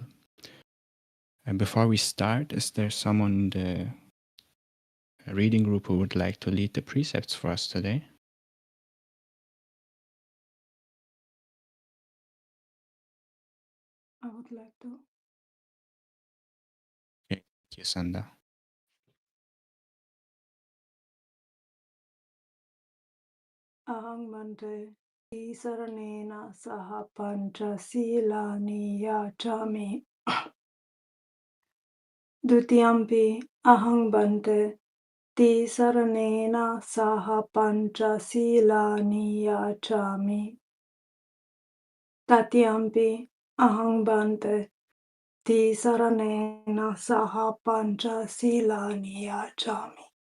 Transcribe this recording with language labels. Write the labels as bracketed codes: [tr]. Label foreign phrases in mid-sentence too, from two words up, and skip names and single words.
[en] And before we start, is there someone in the reading group who would like to lead the precepts for us today? I would like to. Okay, thank you, Sanda. [pi] Ahang Bante Saranena Saha Pancha Silani Yachami Dutiyampi Ahang Bante Saranena Saha Pancha Silani Yachami Tatyampi Ahang Bante Saranena Saha Pancha Silani Yachami.